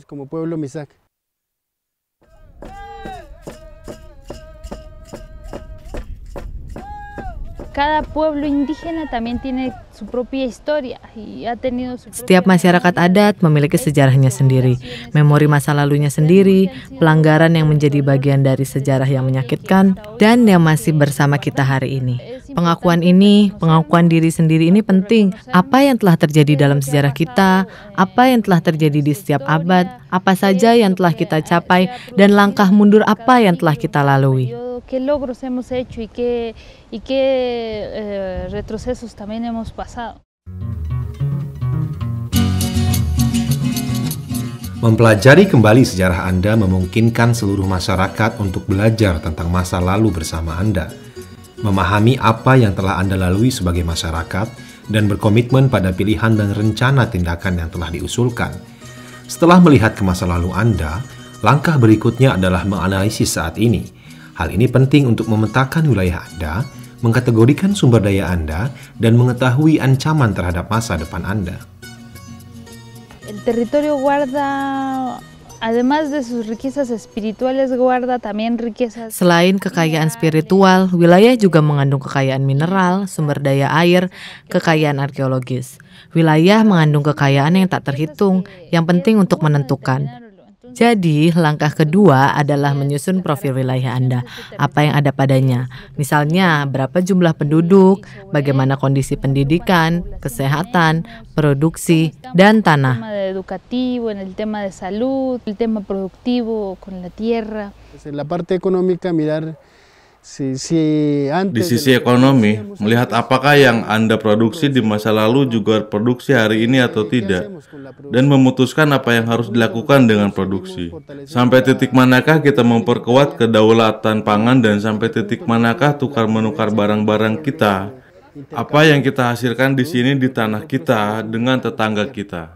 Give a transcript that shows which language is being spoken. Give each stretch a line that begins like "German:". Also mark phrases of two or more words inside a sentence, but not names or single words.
Indonesian: Setiap masyarakat adat memiliki sejarahnya sendiri, memori masa lalunya sendiri, pelanggaran yang menjadi bagian dari sejarah yang menyakitkan, dan yang masih bersama kita hari ini. Pengakuan ini, pengakuan diri sendiri ini penting. Apa yang telah terjadi dalam sejarah kita, apa yang telah terjadi di setiap abad, apa saja yang telah kita capai, dan langkah mundur apa yang telah kita lalui.
Spanish: ¿Qué logros hemos hecho y qué retrocesos también hemos pasado?
Indonesian: Mempelajari kembali sejarah Anda memungkinkan seluruh masyarakat untuk belajar tentang masa lalu bersama Anda, memahami apa yang telah Anda lalui sebagai masyarakat, dan berkomitmen pada pilihan dan rencana tindakan yang telah diusulkan. Setelah melihat ke masa lalu Anda, Langkah berikutnya adalah menganalisis saat ini. Hal ini penting untuk memetakan wilayah Anda, mengkategorikan sumber daya Anda, dan mengetahui ancaman terhadap masa depan Anda.
Spanish: El territorio guarda, además de sus riquezas espirituales, guarda también riquezas.
Indonesian: Selain kekayaan spiritual, wilayah juga mengandung kekayaan mineral, sumber daya air, kekayaan arkeologis. Wilayah mengandung kekayaan yang tak terhitung, yang penting untuk menentukan. Jadi, langkah kedua adalah menyusun profil wilayah Anda, apa yang ada padanya. Misalnya, berapa jumlah penduduk, bagaimana kondisi pendidikan, kesehatan, produksi, dan tanah.
Spanish: Educativo, en el tema de salud, el tema productivo con la tierra. En la parte económica, mirar
Indonesian: di sisi ekonomi, melihat apakah yang Anda produksi di masa lalu juga produksi hari ini atau tidak, dan memutuskan apa yang harus dilakukan dengan produksi. Sampai titik manakah kita memperkuat kedaulatan pangan, dan sampai titik manakah tukar-menukar barang-barang kita, apa yang kita hasilkan di sini di tanah kita dengan tetangga kita.